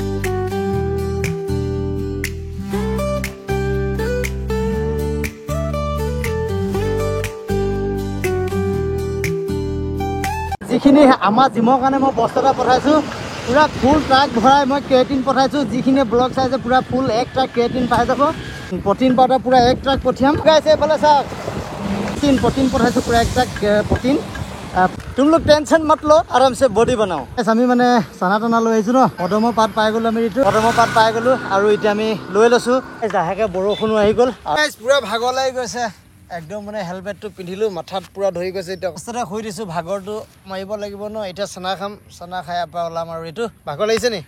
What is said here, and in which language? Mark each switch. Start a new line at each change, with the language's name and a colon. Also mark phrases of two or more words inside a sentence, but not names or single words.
Assamese: যিখিনি আমাৰ জিমৰ কাৰণে মই বস্তাটা পঠাইছো পুৰা ফুল ট্ৰাক ভৰাই মই ক্ৰেটিন পঠাইছো যিখিনি ব্লগ চাইছে পুৰা ফুল এক ট্ৰাক ক্ৰেটিন পাই যাব প্ৰটিন পাউডাৰ পুৰা এক ট্ৰাক পঠিয়াম গাইছে এফালে চাওক প্ৰটিন পঠাইছো পুৰা এক ট্ৰাক প্ৰটিন
Hindi: तुम लोग टेंशन मत लो आराम से बॉडी बनाओ
Assamese: আমি মানে চানা টানা লৈ আহিছো ন পদম পাত পাই গলো আমি ঋতু পদম পাত পাই গলো আৰু এতিয়া আমি লৈ লৈছো লাহেকে বৰষুণো আহি গল গাইস পুৰা ভাগৰ লাগি গৈছে একদম মানে হেলমেটটো পিন্ধিলো মাথাত পুৰা ধৰি গৈছে এতিয়া অৱস্থাটা হৈ দিছো ভাগৰটো মাৰিব লাগিব ন এতিয়া চানা খাম চানা খাই আপা ওলাম আৰু এইটো ভাগৰ লাগিছে নি